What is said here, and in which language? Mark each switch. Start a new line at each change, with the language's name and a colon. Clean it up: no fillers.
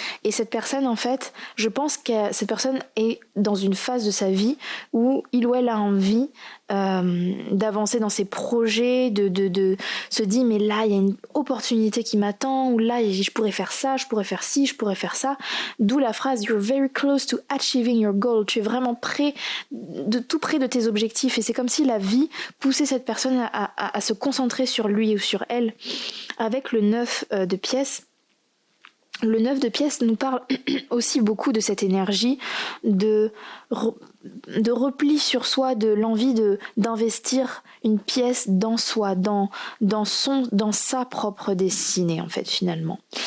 French: Et cette personne en fait, je pense que cette personne est dans une phase de sa vie où il ou elle a envie d'avancer dans ses projets, de se dire mais là il y a une opportunité qui m'attend, ou là je pourrais faire ça, je pourrais faire ci, je pourrais faire ça. D'où la phrase
English: you're very close to achieving your goal.
French: Tu es vraiment tout près de tes objectifs, et c'est comme si la vie poussait cette personne à se concentrer sur lui ou sur elle. Avec le 9 de pièces, le 9 de pièces nous parle aussi beaucoup de cette énergie de repli sur soi, de l'envie d'investir une pièce dans soi, dans sa propre destinée en fait finalement.